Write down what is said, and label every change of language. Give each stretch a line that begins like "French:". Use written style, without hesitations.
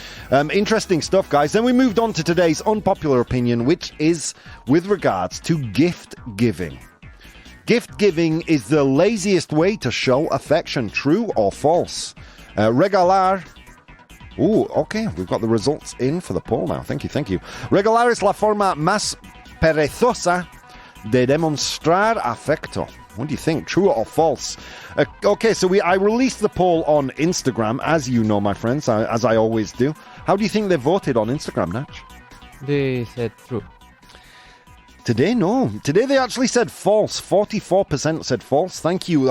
English: Interesting stuff, guys. Then we moved on to today's unpopular opinion, which is with regards to gift giving. Gift giving is the laziest way to show affection, true or false? Regalar... Ooh, okay, we've got the results in for the poll now. Thank you.
Spanish: Regalar es la forma más perezosa de demostrar afecto.
English: What do you think? True or false? Okay, so I released the poll on Instagram, as you know, my friends, as I always do. How do you think they voted on Instagram, Natch? They said true. Today, no. Today they actually said false. 44% said false. Thank you.